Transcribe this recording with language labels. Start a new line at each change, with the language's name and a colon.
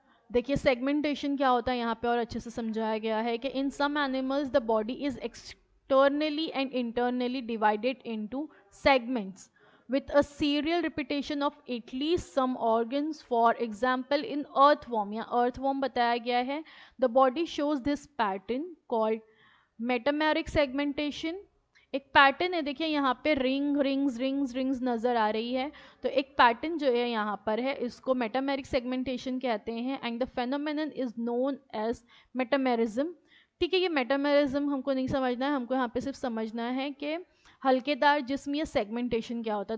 Hindi: देखिए सेगमेंटेशन क्या होता है यहाँ पे और अच्छे से समझाया गया है कि
English: In some animals the body is externally and internally divided into segments with a serial repetition of at least some organs. For example, in earthworm या earthworm बताया गया है, the body shows this pattern called metameric segmentation.
Hindi: एक pattern है, देखिए यहाँ पे rings नज़र आ रही है, तो एक पैटर्न जो है यहाँ पर है इसको मेटामेरिक सेगमेंटेशन कहते हैं
English: And the phenomenon is known as metamerism.
Hindi: ठीक है, ये मेटामेरिज्म हमको नहीं समझना है, हमको यहाँ पे सिर्फ समझना है कि हल्केदार जिस्म या सेगमेंटेशन क्या होता है।